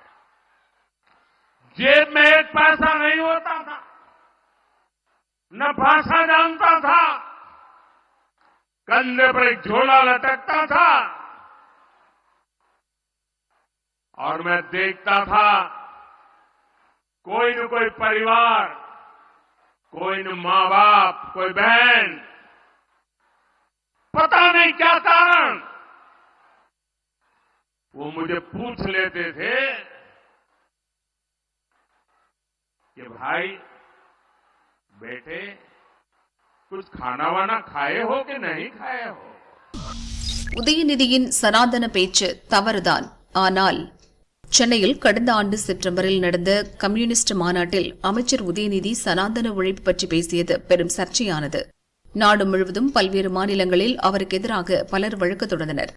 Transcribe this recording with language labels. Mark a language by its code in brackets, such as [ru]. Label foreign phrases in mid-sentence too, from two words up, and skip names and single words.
[hi] जेब में एक पैसा नहीं होता था, न भाषा जानता था, कंधे पर एक झोला लटकता था और मैं देखता था कोई न कोई परिवार, कोई न मां बाप, कोई बहन, पता नहीं क्या कारण वो मुझे पूछ लेते थे कि भाई बेटे कुछ खाना वाना खाए हो कि नहीं खाए हो। [ta] உதயநிதியின் சனாதன பேச்சு தவறுதான். ஆனால் சென்னையில் கடந்த ஆண்டு செப்டம்பரில் நடந்த கம்யூனிஸ்ட் மாநாட்டில் அமைச்சர் உதயநிதி சனாதன ஒழிப்பு பற்றி பேசியது பெரும் சர்ச்சையானது. நாடு முழுவதும் பல்வேறு மாநிலங்களில் அவருக்கு எதிராக பலர் வழக்கு தொடர்ந்தனர்.